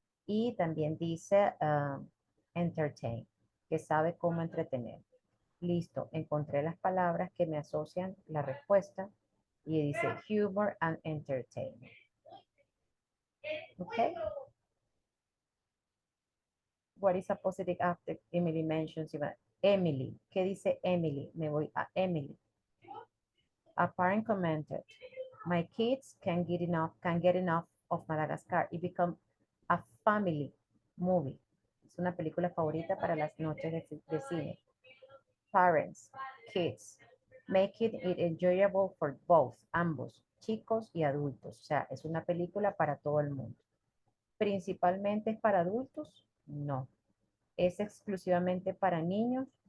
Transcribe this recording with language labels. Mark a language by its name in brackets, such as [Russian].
[Spanish] Y también dice entertain, que sabe cómo entretener. Listo, encontré las palabras que me asocian la respuesta y dice [English] humor and entertainment. [Spanish] ¿Ok? [English] What is a positive after Emily mentions? [Spanish] Emily, ¿qué dice Emily? Me voy a Emily. [English] A parent commented, my kids can get enough of Madagascar. It become a family movie. [Spanish] Es una película favorita para las noches de cine. [English] Parents, kids, making it enjoyable for both, [Spanish] ambos, chicos y adultos. O sea, es una película para todo el mundo. ¿Principalmente es para adultos? No. ¿Es exclusivamente para niños?